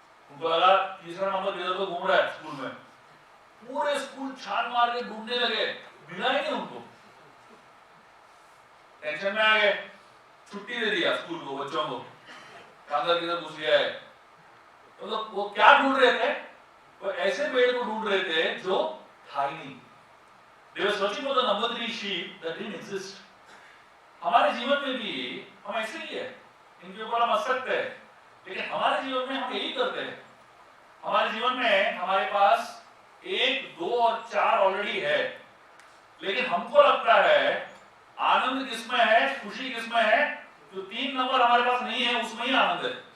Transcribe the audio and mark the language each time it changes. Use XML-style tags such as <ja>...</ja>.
<hi>उनको लगा तीसरा नंबर इधर तो घूम रहा है स्कूल में। पूरे स्कूल छान मार के ढूंढने लगे, मिला ही नहीं उनको। टेंशन में आ गए, छुट्टी दे दिया स्कूल को, बच्चों को, अंदर किधर घुस गया है। तो वो क्या ढूंढ रहे थे, वो ऐसे पेड़ को ढूंढ रहे थे जो था ही नहीं।</hi> <en>They were searching for the number 3 sheep that didn't exist.</en> <hi>हमारे जीवन में भी हम ऐसे ही है, इनके ऊपर हम हंस सकते हैं, लेकिन हमारे जीवन में हम यही करते हैं। हमारे जीवन में हमारे पास 1, 2 और 4 ऑलरेडी है, लेकिन हमको लगता है आनंद किसमें है, खुशी किसमें है, जो 3 नंबर हमारे पास नहीं है उसमें ही आनंद है।</hi>